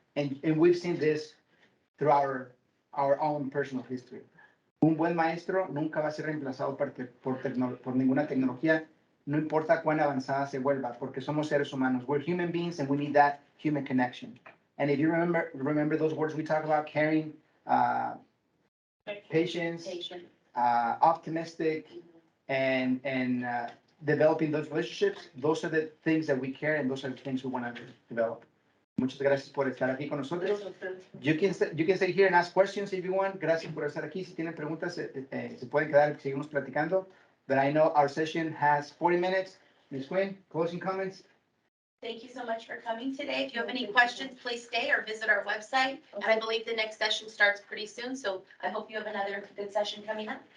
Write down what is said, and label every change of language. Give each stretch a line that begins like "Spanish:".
English: And we've seen this through our own personal history.
Spanish: Un buen maestro nunca va a ser reemplazado por ninguna tecnología, no importa cuán avanzada se vuelva, porque somos seres humanos.
English: We're human beings and we need that human connection. And if you remember those words we talk about, caring, patience, Patient. optimistic, and developing those relationships, those are the things that we care and those are the things we want to develop.
Spanish: Muchas gracias por estar aquí con nosotros.
English: You can stay here and ask questions if you want.
Spanish: Gracias por estar aquí. Si tienen preguntas, se pueden quedar, seguimos platicando.
English: But I know our session has 40 minutes. Ms. Quinn, closing comments? Thank you so much for coming today. If you have any questions, please stay or visit our website. And I believe the next session starts pretty soon, so I hope you have another good session coming up.